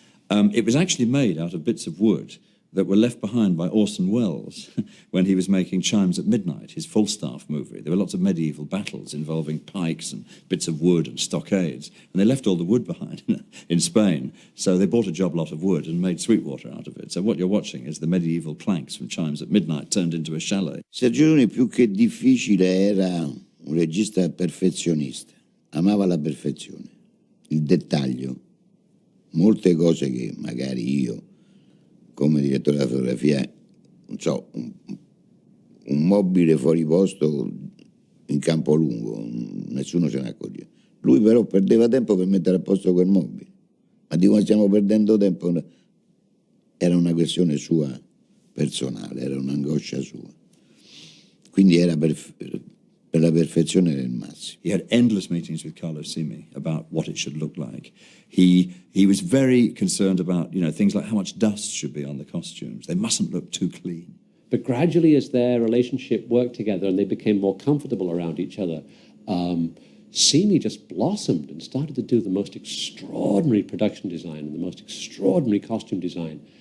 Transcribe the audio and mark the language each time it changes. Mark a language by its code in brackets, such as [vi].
[en] It was actually made out of bits of wood that were left behind by Orson Welles when he was making Chimes at Midnight, his Falstaff movie. There were lots of medieval battles involving pikes and bits of wood and stockades, and they left all the wood behind in Spain, so they bought a job lot of wood and made Sweetwater out of it. So what you're watching is the medieval planks from Chimes at Midnight turned into a chalet. [it] Sergio Leone più che difficile era un regista perfezionista, amava la perfezione, il dettaglio, molte cose che magari io come direttore della fotografia, non so, un mobile fuori posto in campo lungo, nessuno se ne accorgeva. Lui però perdeva tempo per mettere a posto quel mobile. Ma di come stiamo perdendo tempo? Era una questione sua personale, era un'angoscia sua. Quindi era per la perfezione del massimo. [en] He had endless meetings with Carlo Simi about what it should look like. He was very concerned about, you know, things like how much dust should be on the costumes. They mustn't look too clean. But gradually, as their relationship worked together and they became more comfortable around each other, Simi just blossomed and started to do the most extraordinary production design and the most extraordinary costume design.